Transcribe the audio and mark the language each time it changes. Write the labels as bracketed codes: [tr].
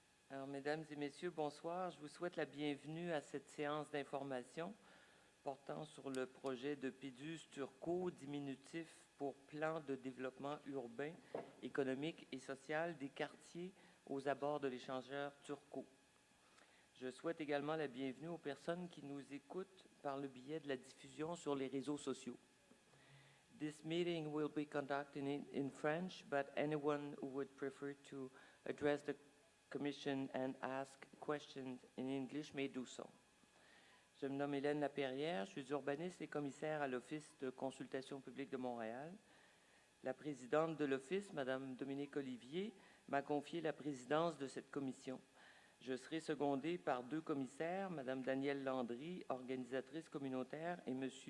[fr] Alors, mesdames et messieurs, bonsoir. Je vous souhaite la bienvenue à cette séance d'information portant sur le projet de PEDUS-TURCO, diminutif pour Plan de développement urbain, économique et social des quartiers aux abords de l'échangeur Turco. Je souhaite également la bienvenue aux personnes qui nous écoutent par le biais de la diffusion sur les réseaux sociaux. [en] This meeting will be conducted in French, but anyone who would prefer to address the Commission and ask questions in English may do so. [fr] Je me nomme Hélène Laperrière, je suis urbaniste et commissaire à l'Office de consultation publique de Montréal. La présidente de l'Office, Mme Dominique Olivier, m'a confié la présidence de cette commission. Je serai secondée par deux commissaires, Mme Danielle Landry, organisatrice communautaire, et M.